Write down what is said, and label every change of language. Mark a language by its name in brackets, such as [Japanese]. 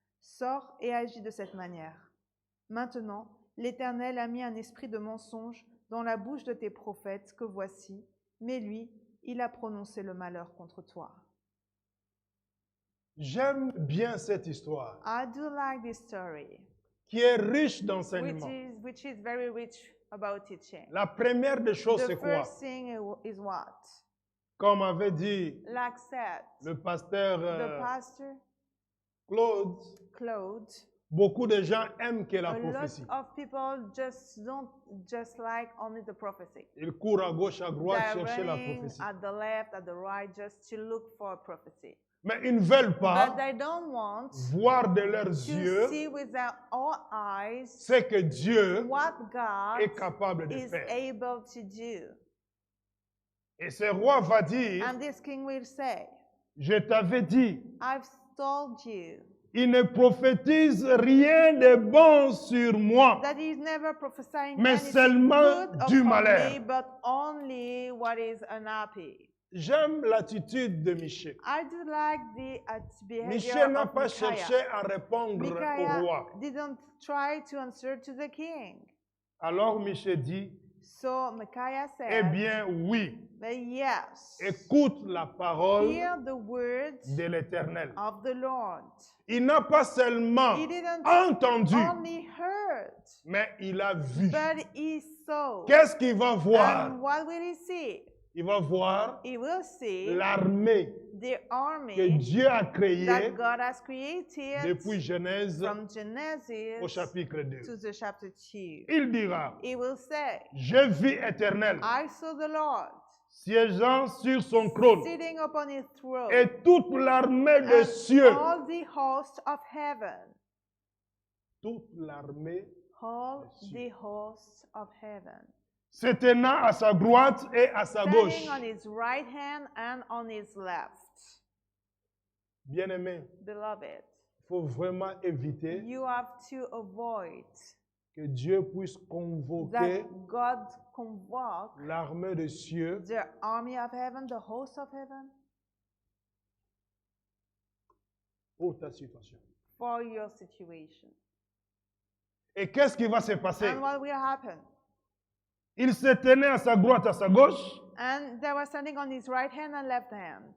[French] Sors et agis de cette manière. Maintenant, l'Éternel a mis un esprit de mensonge dans la bouche de tes prophètes que voici, mais lui, il a prononcé le malheur contre toi. » J'aime bien cette histoire [English] I do like this story, [French] qui est riche d'enseignements. [English] which is very rich about teaching. [French] La première des choses, [English] The [French] c'est quoi? [English] first thing is what? [French] Comme avait dit [English] Like said, [French] le pasteur [English] the pastor, [French] Claude, [English] Claude, [French] beaucoup de gens aiment que la [English] a lot [French] prophétie. [English] of people don't just like only the prophecy. [French] Ils courent à gauche, à droite, [English] They're [French] chercher la [English] running [French] prophétie. [English] at the left, at the right, just to look for a prophecy. [French] Mais ils ne veulent [English] But [French] pas [English] they don't want [French] voir de leurs [English] to [French] yeux [English] see with their own eyes [French] ce que Dieu [English] what God [French] est capable de [English] is [French] faire. [English] able to do. [French] Et ce roi va dire, [English] And this king will say, [French] je t'avais dit, [English] I've told you [French] il ne prophétise rien de bon sur moi, [English] that he's never prophesying [French] mais [English] anything [French] seulement [English] good [French] du [English] upon [French] malheur. [English] me, but only what is unhappy. [French] J'aime l'attitude de Michée. [English] I do like the behavior [French] Michée n'a [English] of [French] pas [English] Micaiah. [French] cherché à répondre au [English] Micaiah [French] roi. [English] didn't try to answer to the king. [French] Alors Michée dit, [English] So Micaiah eh said, [French] bien oui, [English] but yes, [French] écoute la parole [English] hear the words [French] de l'Éternel. [English] of the Lord. [French] Il n'a pas seulement [English] He didn't [French] entendu, [English] only heard, [French] mais il a vu. [English] but he saw. [French] Qu'est-ce qu'il va voir? [English] And what will he see? [French] Il va voir [English] He will see [French] l'armée [English] the [French] que [English] army [French] Dieu a créée [English] that God has created [French] depuis Genèse [English] from [French] au [English] Genesis [French] chapitre 2. [English] to the chapter 2. [French] Il dira, [English] He will say, [French] je vis éternel, [English] I saw the Lord [French] siégeant sur son trône, [English] sitting upon his throne, [French] et toute l'armée des [English] and [French] cieux, [English] all the host of heaven, [French] toute l'armée [English] all [French] des cieux, [English] the hosts of heaven, [French] se tenant à sa droite et à sa gauche. [English] standing on his right hand and on his left. [French] Bien-aimé, [English] Beloved, [French] il faut vraiment éviter [English] you have to avoid [French] que Dieu puisse convoquer [English] that God convoke [French] l'armée des cieux [English] the army of heaven, the host of heaven, [French] pour ta situation. [English] for your situation. [French] Et qu'est-ce qui va se passer? [English] And what will happen? [French] Il se tenait à sa droite, à sa gauche. [English] And they were standing on his right hand and left hand.